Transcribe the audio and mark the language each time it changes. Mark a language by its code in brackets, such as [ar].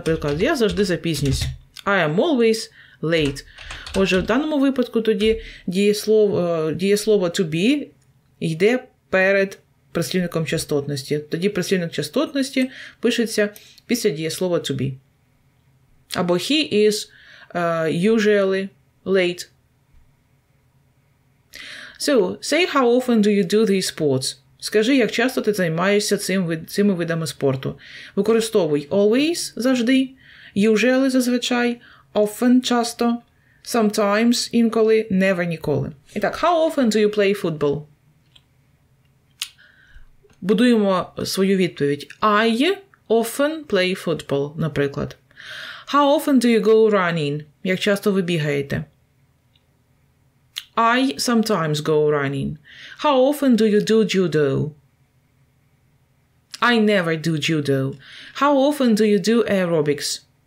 [uk] Наприклад, я завжди запізнююсь. [en] I am always late. [uk] Отже, в даному випадку тоді дієслово to be йде перед прислівником частотності. Тоді прислівник частотності пишеться після дієслова to be. Або [en] he is usually late. So, say how often do you do these sports? [uk] Скажи, як часто ти займаєшся цими видами спорту. Використовуй always – завжди, usually – зазвичай, often – часто, sometimes – інколи, never – ніколи. І так, [en] how often do you play football? [uk] Будуємо свою відповідь. [en] I often play football, [uk] наприклад. [en] How often do you go running? [uk] Як часто ви бігаєте? [en] I sometimes go running. How often do you do judo? I never do judo. How often do you do aerobics?